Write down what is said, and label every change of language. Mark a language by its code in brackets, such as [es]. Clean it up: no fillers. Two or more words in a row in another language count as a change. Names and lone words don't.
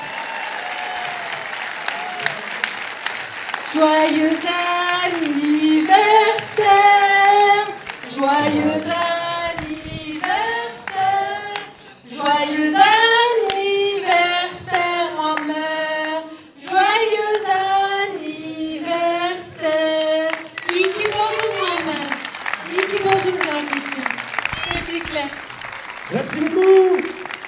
[fr] Joyeux anniversaire, joyeux anniversaire, joyeux anniversaire ma mère, joyeux anniversaire. [tr] İyi ki doğdun Muhammed, iyi ki doğdun kardeşim. Tebrikler. [fr] Merci beaucoup.